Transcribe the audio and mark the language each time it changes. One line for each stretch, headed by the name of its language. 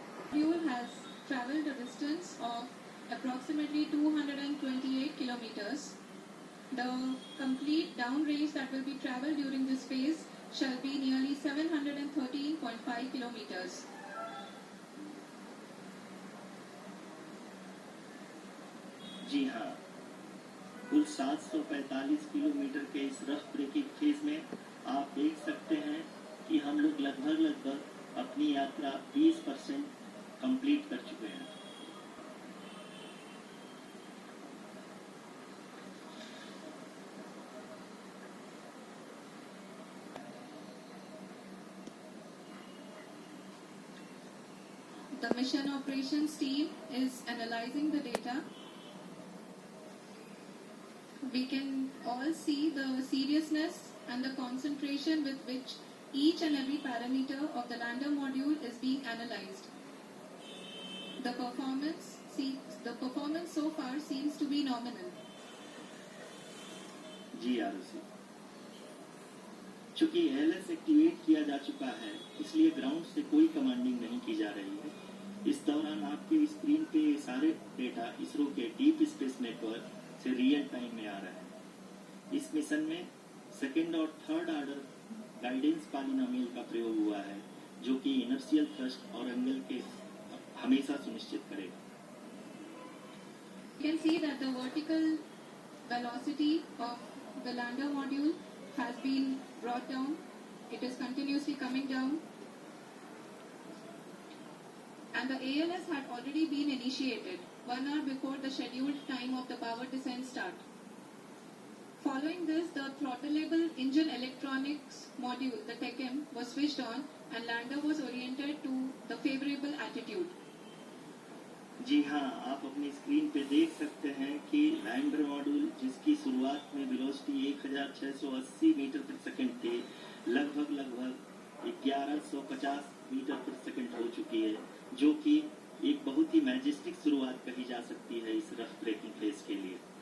English: Fuel has traveled a distance of approximately 228 kilometers. The complete down range that will be traveled during this phase shall be nearly 713.5 kilometers.
Hindi: जी हाँ, कुल 745 kilometre के इस rough breaking phase में आप देख सकते हैं कि हम लोग लगभग अपनी यात्रा 20% कंप्लीट कर चुके हैं।
English: The mission operations team is analyzing the data. We can all see the seriousness and the concentration with which each and every parameter of the lander module is being analyzed. The performance so far seems to be nominal.
Hindi: जी आरुषि, चूंकि LS activate किया जा चुका है, इसलिए ground से कोई commanding नहीं की जा रही है। इस दौरान आपके स्क्रीन पे सारे डेटा इसरो के डीप स्पेस नेटवर्क से रियल टाइम में आ रहा है। इस मिशन में सेकेंड और थर्ड ऑर्डर गाइडेंस पॉलिनोमियल का प्रयोग हुआ है, जो कि इनर्शियल थ्रस्ट और एंगल के हमेशा सुनिश्चित करेगा।
English: You can see that the vertical velocity of the lander module has been brought down. It is continuously coming down. And the ALS had already been initiated 1 hour before the scheduled time of the power descent start. Following this, the throttleable engine electronics module, the TECM, was switched on and lander was oriented to the favorable attitude.
Hindi: जी हाँ, आप अपनी screen पे देख सकते हैं कि lander module, जिसकी शुरुआत में वेलोसिटी 1680 मीटर प्रति सेकंड थी, लगभग 1150 मीटर प्रति सेकंड हो चुकी है, जो कि एक बहुत ही मैजेस्टिक शुरुआत कही जा सकती है इस रफ ब्रेकिंग फेज के लिए।